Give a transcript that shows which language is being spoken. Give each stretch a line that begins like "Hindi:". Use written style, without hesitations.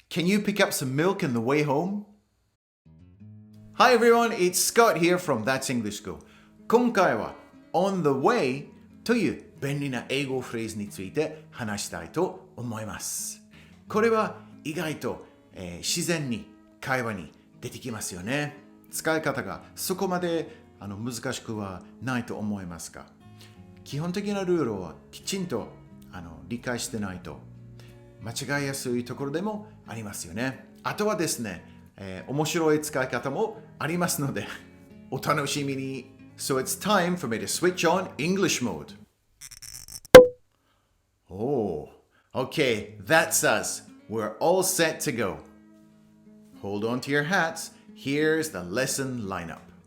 English: Can you pick up some milk on the way home? Hi everyone, it's Scott here from That's English School.
Japanese: 今回は on the way という便利な英語フレーズについて話したいと思います。これは意外と、自然に会話に出てきますよね。使い方がそこまで難しくはないと思いますが、基本的なルールはきちんと理解してないと間違いやすいところでもありますよね。あとはですね、面白い使い方もありますのでお楽しみに。
English: So it's time for me to switch on English mode. Oh, okay, that's us. We're all set to go. Hold on to your hats. Here's the lesson lineup.